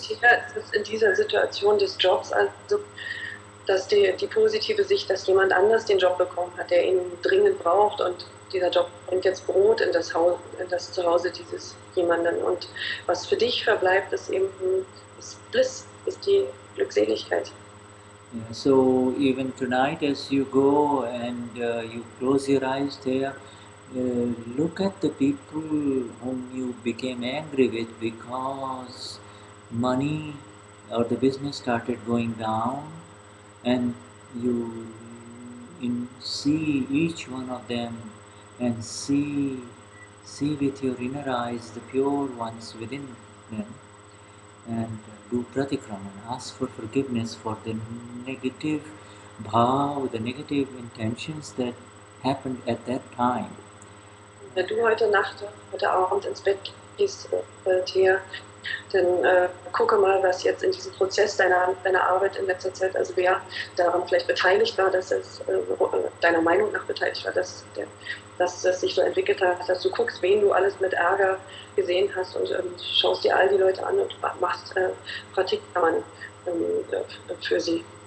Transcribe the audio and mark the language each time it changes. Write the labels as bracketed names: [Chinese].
[German] Tina ist es in dieser Situation des Jobs also, dass die positive Sicht, dass jemand anders den Job bekommen hat, der ihn dringend braucht, und dieser Job bringt jetzt Brot in das Zuhause dieses jemanden. Und was für dich verbleibt, ist eben das Bliss, ist die Glückseligkeit. [English] Yeah, so even tonight, as you go and you close your eyes there, look at the people whom you became angry with because money or the business started going down, and you see each one of them and see with your inner eyes the pure ones within them, and do pratikraman, ask for forgiveness for the negative bhav, the negative intentions that happened at that time. [German] Wenn du heute Abend ins Bett gehst, Thea, dann gucke mal, was jetzt in diesem Prozess deiner Arbeit in letzter Zeit, also wer daran vielleicht beteiligt war, dass es deiner Meinung nach beteiligt war, dass es sich so entwickelt hat, dass du guckst, wen du alles mit Ärger gesehen hast, und schaust dir all die Leute an und machst Pratikraman für sie.